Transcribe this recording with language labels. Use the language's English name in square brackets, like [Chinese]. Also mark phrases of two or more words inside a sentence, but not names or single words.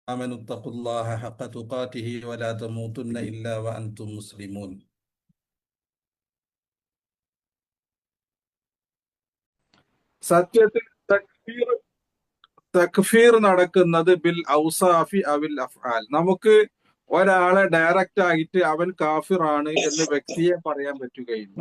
[Arabic] آمنوا اتقوا الله حق تقاته ولا تموتن إلا وأنتم مسلمون. [Malayalam] സത്യത്തിൽ തക്ഫീർ തക്ഫീർ നടക്കുന്നത് [Arabic] بالأوصاف أو بالأفعال. [Malayalam] നമുക്ക് ഒരാളെ ഡയറക്റ്റ് ആയിട്ട് അവൻ കാഫിറാണ് എന്ന് വ്യക്തിയെ പറയാൻ പറ്റുകയില്ല.